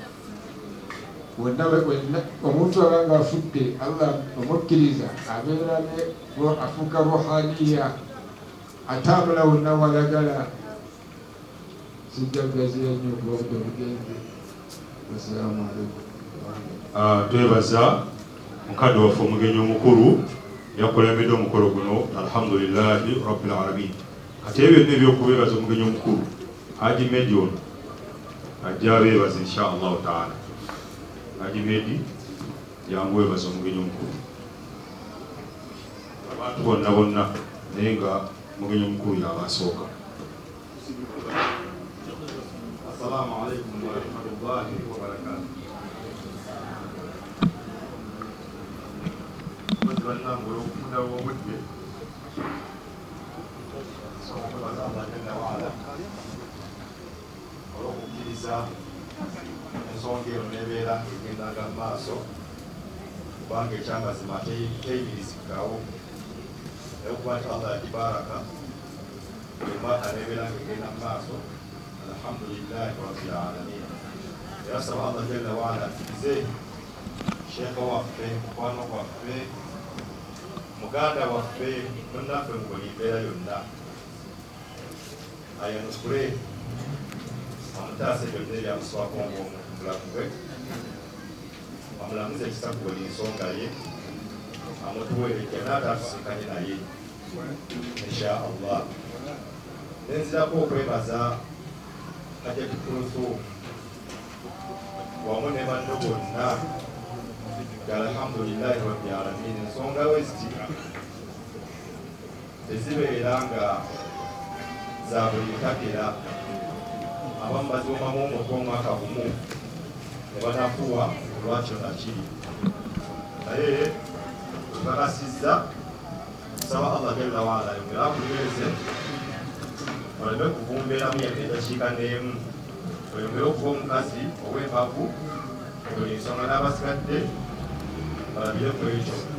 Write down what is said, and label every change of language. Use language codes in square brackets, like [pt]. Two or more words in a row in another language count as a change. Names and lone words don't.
[lg] Omuntu aba nga afudde Allah omukkiriza abeera afuuka ruhaniya atambula wonna walagala. Sijja kugaziya nnyo okuba obudde bugenze. [ar] والسلام عليكم. [lg] Twebaza mukadde waffe omugenyi omukulu yakulembedde omukolo guno [ar] الحمد لله رب العالمين. [lg] Kati ebyo byonna ebyokubeebaza omugenyi omukulu Haji Medi ono ajja abeebaza [ar] إن شاء الله تعالى. [lg] Haji Medi jangu weebaza omugenyi omukulu abantu bonna bonna naye nga omugenyi omukulu yabasooka. [ar] السلام عليكم ورحمة الله وبركاته. [lg] Bannange okufuna obudde okwebaza [ar] الله جل وعلا [lg] olw'okukkiriza ensonga eno n'ebeera ng'egendanga mu maaso kubanga ekyamazima teyibirizikawo naye okuba nti Allah yagibaraka emata n'ebeera ng'egenda mu maaso [ar] الحمد لله رب العالمين. [lg] Era saba [ar] الله جل وعلا [lg] akkirize sheekha waffe mukwano gwaffe muganda waffe munnaffe mu buli mbeera yonna ayanukule amutaase byonna ebyamuswako ng'omulamu bwe amulamuze ekisa ku buli nsonga ye amutuweerejja n'ataatusikanye naye [ar] إن شاء الله. [lg] Nenzirako okwebaza Hajjati Kulthum wamu ne banno bonna [ar] الحمد لله رب العالمين. [lg] Ensonga westi tezibeera nga za buli ntakera. Abamu baziwomamu omutwe omwaka gumu ne banafuwa olwakyo nakiri. Naye bakasizza nsaba [ar] الله جل وعلا [lg] yongere akuleeze oleme kuvumbeeramu yadde eddakiika n'emu oyongere okuba omukazi ow'embavu buli nsonga n'abasigadde balabire ku ekyo.